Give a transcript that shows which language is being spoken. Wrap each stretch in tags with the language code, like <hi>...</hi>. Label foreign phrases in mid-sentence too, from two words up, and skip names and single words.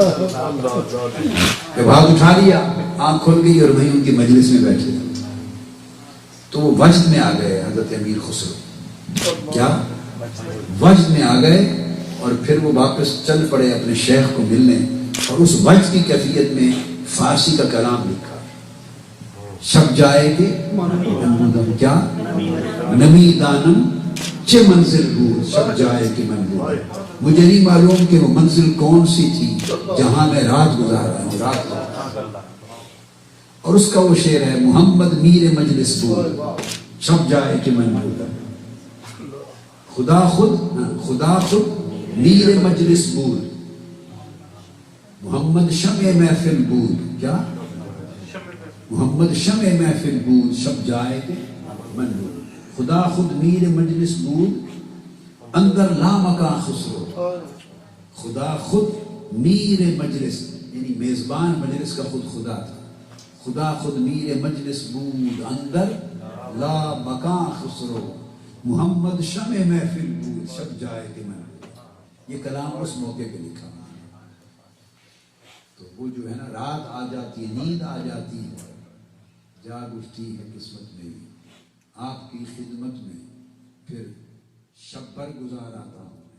<ur>جب ہاتھ اٹھا لیا، آنکھ کھل گئی اور وہیں ان کی مجلس میں بیٹھے تھے، تو وہ وجد میں آ گئے حضرت امیر خسرو، کیا وجد میں آ گئے، اور پھر وہ واپس چل پڑے اپنے شیخ کو ملنے، اور اس وجد کی کیفیت میں فارسی کا کلام لکھا،</ur> <fa>شب جائے کہ کیا نمی دانم چے منزل بود، شب جائے کہ من بود،</fa> <ur>مجھے نہیں معلوم کہ وہ منزل کون سی تھی جہاں میں رات گزارا ہوں، اور اس کا وہ شعر ہے</ur> <fa>محمد میر مجلس بود، شب جائے کہ من بود، خدا خود میر مجلس بود، محمد شمع محفل بود، کیا محمد شمع محفل بود، شب جائے کہ من بود، خدا خود میر مجلس بود، اندر لامکاں خسرو، خدا خود میر مجلس،</fa> <ur>یعنی میزبان مجلس کا خود خدا تھا،</ur> <fa>خدا خود میر مجلس بود، اندر لامکاں خسرو، محمد شمع محفل بود، شب جائے کہ من بود۔</fa> <ur>یہ کلام اس موقع پہ لکھا، تو وہ جو ہے نا، رات آ جاتی ہے، نیند آ جاتی ہے، جاگ اٹھتی ہے قسمت میری، آپ کی خدمت میں پھر شب پر گزار آتا ہوں۔</ur>